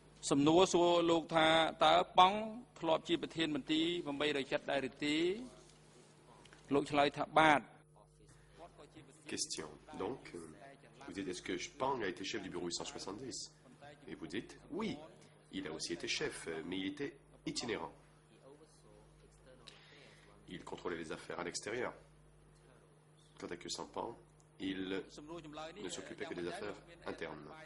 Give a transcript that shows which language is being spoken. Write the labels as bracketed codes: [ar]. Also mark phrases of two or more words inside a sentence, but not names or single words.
[km] សំណួរសួរលោកថាតើប៉ង់ធ្លាប់ជាប្រធានមន្ត្រី870ដែរឬទេលោកឆ្លើយថាបាទ [fr] Question. Donc, vous dites, est-ce que Pang a été chef du bureau 870? Et vous dites, oui, il a aussi été chef, mais il était itinérant. Il contrôlait les affaires à l'extérieur. Quant à Khieu Samphan, il ne s'occupait que des affaires internes.